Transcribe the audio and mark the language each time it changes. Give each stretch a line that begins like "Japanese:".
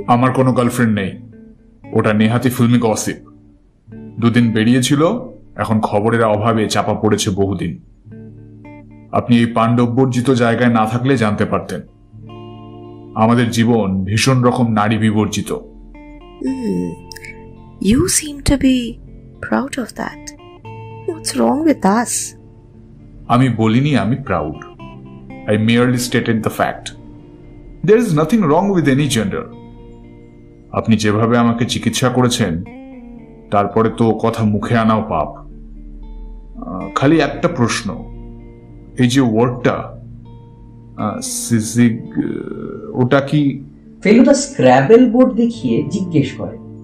Bangla: আমার কোনো গার্লফ্রেন্ড নেই, ওটা নেহাতি ফিল্মি গসিপ। দুদিন বেরিয়েছিল, এখন খবরের অভাবে চাপা পড়েছে বহুদিন। আপনি এই পাণ্ডববর্জিত জায়গায় না থাকলে জানতে পারতেন। আমাদের জীবন ভীষণ রকম নারী বিবর্জিত।
English: You seem to be proud of that. What's wrong with us?
Bangla: আমি বলিনি আমি proud.
English: I merely stated the fact. There is nothing wrong with any gender.
Bangla: আপনি যেভাবে আমাকে চিকিৎসা করেছেন তারপরে তো কথা মুখে আনাও পাপ। খালি একটা প্রশ্ন, এই যে ওয়ার্ডটা সিজিগ, ওটা কি? ফেলুদা স্ক্র্যাবেল বোর্ড দেখিয়ে জিজ্ঞেস করে।